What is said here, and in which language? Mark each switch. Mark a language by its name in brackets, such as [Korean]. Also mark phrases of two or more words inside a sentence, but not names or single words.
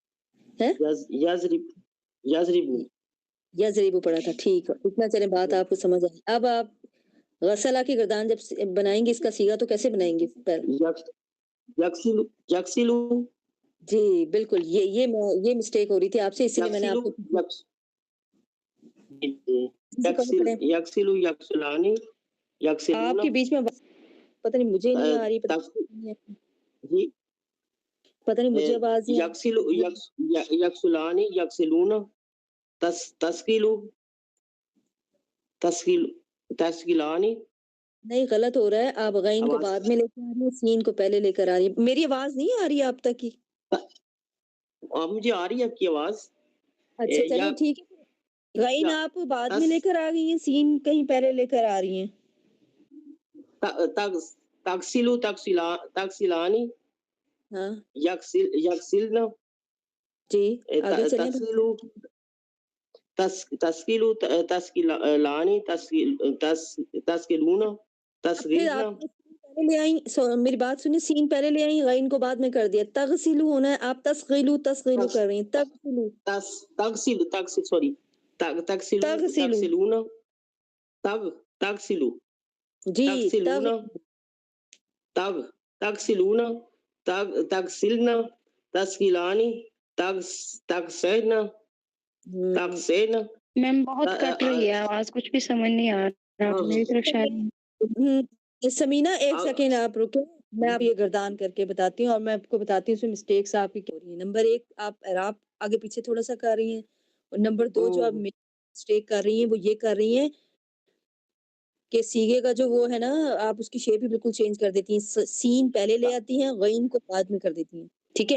[Arabic] یضربو [Urdu] یضربو پڑھا تھا. ٹھیک ہے اتنا چلیں بات آپ کو سمجھ آئی. اب آپ غسلہ کی گردان جب بنائیں گے اس کا صیغہ تو کیسے بنائیں گے؟ [Arabic] یکسلو [Urdu] جی بالکل یہ مسٹیک ہو رہی تھی آپ سے، اسی لیے میں نے آپ کو [Arabic] یکسلو یکسلانی یکسلون. [Urdu] آپ کے بیچ میں پتہ نہیں مجھے نہیں آ رہی، پتہ نہیں مجھے آواز نہیں. [Arabic] یکسلو یکسلانی یکسلون تسکیلو تسکیلانی. [Urdu] نہیں غلط ہو رہا ہے. آپ غین کو بعد میں لے کے آ رہی ہیں، سین کو پہلے لے کر آ رہی ہیں. میری آواز نہیں آ رہی ہے آپ تک کی؟ مجھے آ رہی ہے آپ کی آواز. اچھا چلیں ٹھیک ہے. غین آپ بعد میں لے کر آ گئی ہیں، سین کہیں پہلے لے کر آ رہی ہیں. [Arabic] تکسلو تکسلانی [Urdu] ہاں [Arabic] یکسلنا [Urdu] جی آگے چلیں. [Arabic] تکسلو تسکیلو تسکیلانی تسکیلونا [Urdu] پھر [Arabic] تصغیرنا [Urdu] آپ پہلے لے آئیں، میری بات سنیں، سین پہلے لے آئیں، غین کو بعد میں کر دیا، تغسلو ہونا ہے، آپ تسغیلو کر رہی ہیں، [Arabic] تغسلو تغسل سوری تغسلو تغسلو تغسلونا تغسلو [Urdu] جی [Arabic] تغسلونا تغسلونا تغسلنا تسکیلانی تغسینا تغسینا [Urdu] میم بہت کٹ رہی ہے آواز، کچھ بھی سمجھ نہیں آ رہا میری طرف شاید۔ سمینہ ایک سیکنڈ آپ رکے، میں آپ یہ گردان کر کے بتاتی ہوں، اور میں آپ کو بتاتی ہوں اس میں مسٹیکس آپ کی کیا ہو رہی ہیں۔ نمبر ایک، آپ اعراب آگے پیچھے تھوڑا سا کر رہی ہیں، اور نمبر دو جو آپ مسٹیک کر رہی ہیں وہ یہ کر رہی ہیں کہ سیگے کا جو وہ ہے نا، آپ اس کی شیپ ہی بالکل چینج کر دیتی ہیں، سین پہلے لے آتی ہیں، غین کو بعد میں کر دیتی ہیں، ٹھیک ہے۔